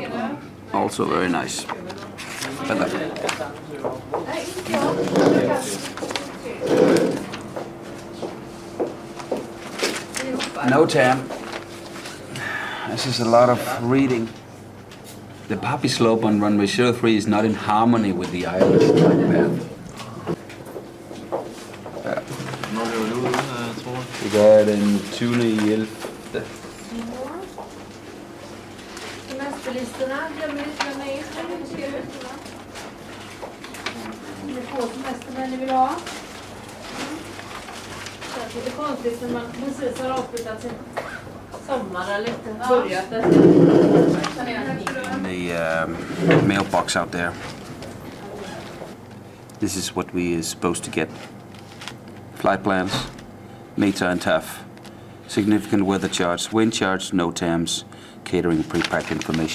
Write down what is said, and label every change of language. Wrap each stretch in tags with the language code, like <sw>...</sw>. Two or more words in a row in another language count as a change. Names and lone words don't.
<en>Also very nice. NOTAM. This is a lot of reading. The poppy slope on runway 03 is not in harmony with the island flight path.</en> <da>Når løber du ud, tror jeg? Vi gør den 20.11.</da> <sv>Semesterlistorna, glömmer inte lämna in sig. Ni får semester när ni vill ha. Det är lite konstigt när man precis har avslutat sin sommar eller inte börjat.</sv> <en>The mailbox out there. This is what we are supposed to get. Flight plans, META and TAF, significant weather charts, wind charts, NOTAMs, catering pre-packed information.</en>